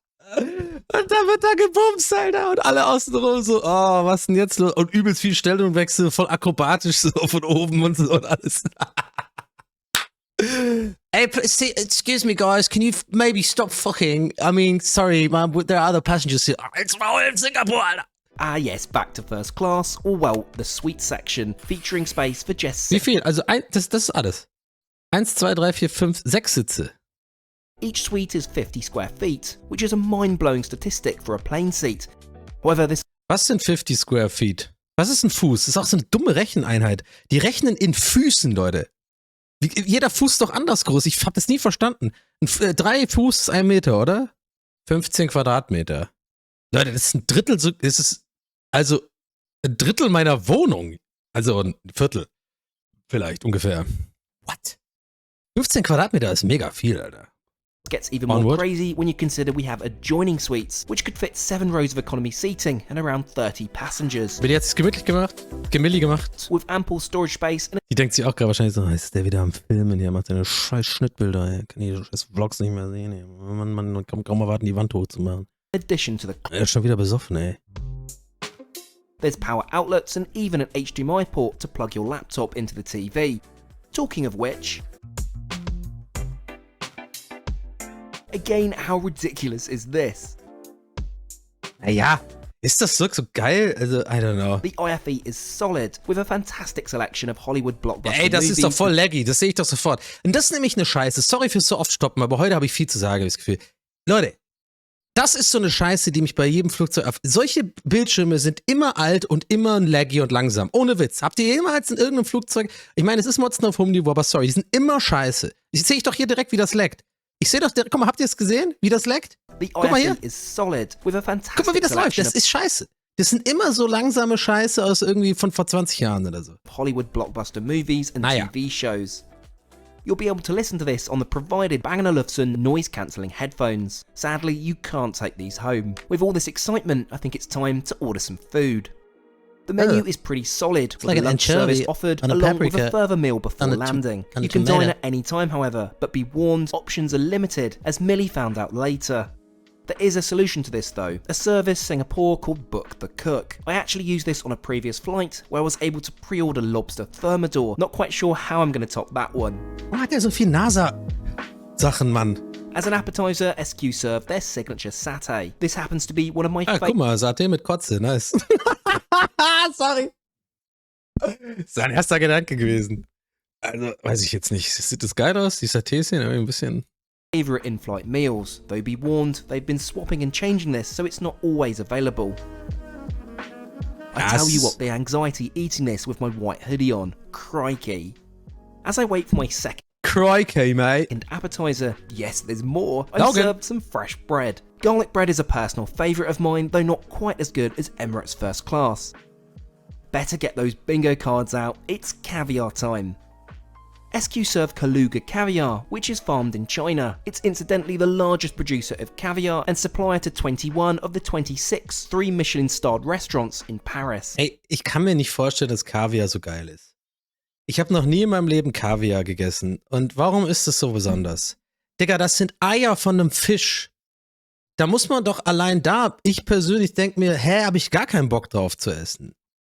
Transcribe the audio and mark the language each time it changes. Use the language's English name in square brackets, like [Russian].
[German] Und da wird da gebumst, Alter, und alle außenrum so, oh, was denn jetzt los? Und übelst viel Stellungwechsel, voll akrobatisch so von oben und so und alles. [English] Hey, excuse me, guys, can you maybe stop fucking? I mean, sorry, man, there are other passengers here. It's Maul in Singapore, Alter. Ah yes, back to first class, or well, the suite section, featuring space for just... [German] Wie viel? Also, das ist alles. 1, 2, 3, 4, 5, 6 Sitze. [English] Each suite is 50 square feet, which is a mind-blowing statistic for a plane seat. However, this... [German] Was sind 50 square feet? Was ist ein Fuß? Das ist auch so eine dumme Recheneinheit. Die rechnen in Füßen, Leute. Jeder Fuß ist doch anders groß. Ich hab das nie verstanden. 3 Fuß ist 1 Meter, oder? 15 Quadratmeter. Leute, das ist ein Drittel, das ist also ein Drittel meiner Wohnung. Also ein Viertel. Vielleicht, ungefähr. What? 15 Quadratmeter ist mega viel, Alter. [English] Gets even more crazy when you consider we have adjoining suites, which could fit 7 rows of economy seating and around 30 passengers. [German] Wird jetzt gemütlich gemacht? Gemilli gemacht? [English] With ample storage space and... [German] Die denkt sich auch gerade wahrscheinlich so, ist der wieder am Filmen hier, macht seine scheiß Schnittbilder, ey. Kann die scheiß Vlogs nicht mehr sehen, ey. Man kann kaum erwarten, die Wand hochzumachen. [English] addition to the... [German] Er ist schon wieder besoffen, ey. [English] There's power outlets and even an HDMI port to plug your laptop into the TV. Talking of which... Again, how ridiculous is this? [German] Naja, ist das so geil? Also, [English] I don't know. The IFE is solid, with a fantastic selection of Hollywood blockbuster [German] Ey, das [English] movies. [German] ist doch voll laggy, das sehe ich doch sofort. Und das ist nämlich eine Scheiße. Sorry fürs so oft stoppen, aber heute habe ich viel zu sagen, habe ich das Gefühl. Leute, das ist so eine Scheiße, die mich bei jedem Flugzeug auf... Solche Bildschirme sind immer alt und immer laggy und langsam. Ohne Witz. Habt ihr jemals in irgendeinem Flugzeug... Ich meine, es ist Motzen auf hohem Niveau, aber sorry, die sind immer scheiße. Ich sehe doch hier direkt, wie das laggt. Ich sehe doch, guck mal, habt ihr es gesehen, wie das laggt? Guck mal hier. [English] Is solid, with a fantastic [German] Guck mal, wie das läuft. Das ist scheiße. Das sind immer so langsame Scheiße aus irgendwie von vor 20 Jahren oder so. [English] Hollywood blockbuster movies and TV shows. You'll be able to listen to this on the provided Bang & Olufsen noise-cancelling headphones. Sadly, you can't take these home. With all this excitement, I think it's time to order some food. The menu is pretty solid, with like a lunch service offered along with a further meal before landing. You can dine at any time, however, but be warned, options are limited, as Millie found out later. There is a solution to this though, a service Singapore called Book the Cook. I actually used this on a previous flight, where I was able to pre-order lobster thermidor. Not quite sure how I'm going to top that one. [German] Warum hat der so viel NASA-Sachen, Mann? [English] As an appetizer, SQ served their signature satay. This happens to be one of my [German] guck mal, Satay mit Kotze, nice. Sorry. Sein erster Gedanke gewesen. Also, weiß ich jetzt nicht. Sieht das geil aus? Die Satés sehen irgendwie ein bisschen... [English] Favorite in-flight meals, though be warned, they've been swapping and changing this, so it's not always available. I tell you what, the anxiety eating this with my white hoodie on. Crikey. As I wait for my second Crikey, mate. appetizer, yes, there's more, I served some fresh bread. Garlic bread is a personal favourite of mine, though not quite as good as Emirates First Class. Better get those bingo cards out, it's caviar time. SQ serve Kaluga Kaviar, which is farmed in China. It's incidentally the largest producer of caviar and supplier to 21 of the 26 3-Michelin-starred restaurants in Paris. [German] Ey, ich kann mir nicht vorstellen, dass Kaviar so geil ist. Ich habe noch nie in meinem Leben Kaviar gegessen. Und warum ist das so besonders? Digga, das sind Eier von einem Fisch. Da muss man doch allein ich persönlich denke mir, habe ich gar keinen Bock drauf zu essen.